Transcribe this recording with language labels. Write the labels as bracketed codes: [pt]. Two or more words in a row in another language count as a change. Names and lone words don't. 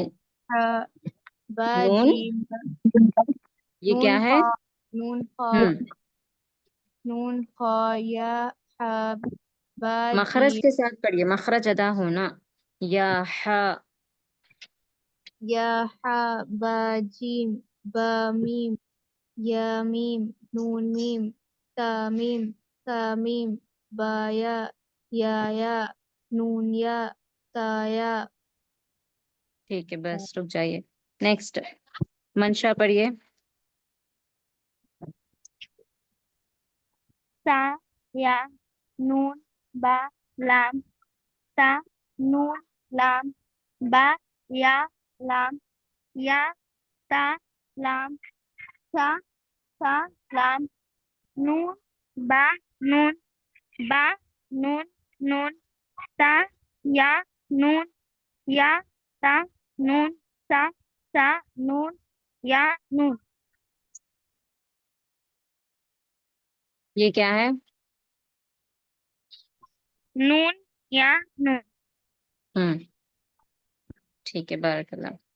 [ar] ہا با نون جیم [ur] یہ [ar] نون [ur] کیا ہے؟ [ar] خا نون خا [ur] ہم [ar] نون خا یا ہا با [ur] مخرج [ar] جیم [ur] کے ساتھ پڑھیے، مخرج ادا ہونا. [ar] یا ح یا ہا با جیم با میم یا میم نون میم تا میم تا میم با یا نون یا تا یا. [ur] ٹھیک ہے، بس رک جائیے. نیکسٹ منشا پڑھیے. [ar] سا یا نون با لام تا نون لام با یا لام یا تا لام سا سا لام نون با نون با نون نون تا یا نون یا تا نون سا سا نون یا نون. [ur] یہ کیا ہے؟ [ar] نون یا نون. [ur] ٹھیک ہے، [ar] بارک اللہ.